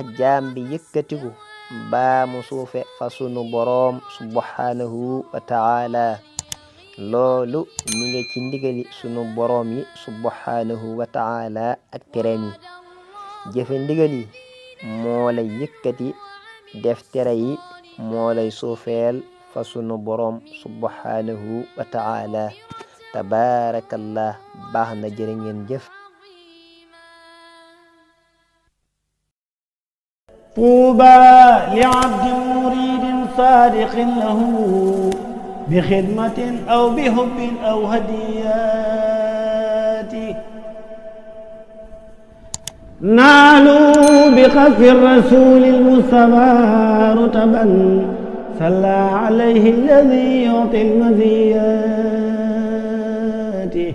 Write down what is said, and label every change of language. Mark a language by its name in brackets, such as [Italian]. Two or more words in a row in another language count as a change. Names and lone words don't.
[Wolof] jaam bi yëkkatiku baa mu suufe fa sunu boroom [Arabic] سبحانه وتعالى [Wolof] loolu mi ngi ci ndigali sunu boroom yi [Arabic] سبحانه وتعالى [Wolof] ak tereem yi jëfe ndigal yi moo lay yëkkati def tere yi moo lay suufeel fa sunu boroom [Arabic] سبحانه وتعالى [Wolof] tabaarakallah baax na jërë ngeen jëf [Arabic] طوبى لعبد مريد صادق له بخدمة أو بحب أو هديات نالوا بقذف الرسول المصطفى رتبا صلى عليه الذي يعطي المزيات